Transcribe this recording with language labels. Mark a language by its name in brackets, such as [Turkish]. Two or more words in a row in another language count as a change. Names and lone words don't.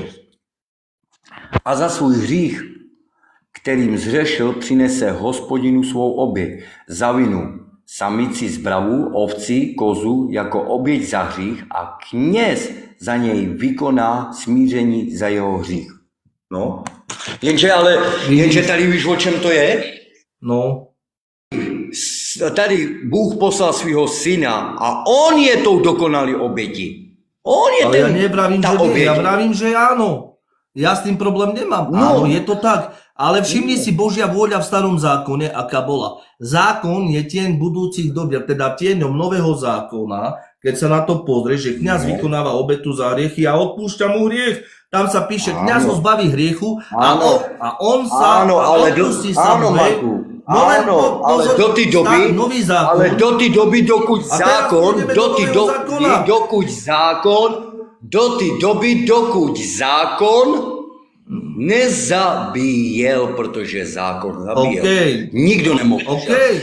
[Czech] A za svůj hřích, kterým zřešil, přinese Hospodinu svou oběť za vinu, samici z bravu, ovci, kozu jako oběť za hřích a kněz za něj vykoná smíření za jeho hřích. No, jenže tady víš, o čem to je? No. Tady Bůh poslal svého syna a on je tou dokonalý obětí. On je [Slovak] ale ja nevravím, že nie, ja vravím, že áno. Ja s tým problém nemám. No. Áno, je to tak. Ale všimni si Božia vôľa v starom zákone, aká bola. Zákon je tieň budúcich dobier, teda tieňom nového zákona, keď sa na to pozrieš, že kňaz vykonáva obetu za hriechy a odpúšťa mu hriech. Tam sa píše, kňaz ho zbaví hriechu a on sa odpustí sa mu hriech. [Czech] Ale do té doby, dokud zákon nezabíjel, protože zákon zabíjel. Okay. Nikdo nemohl. Okay.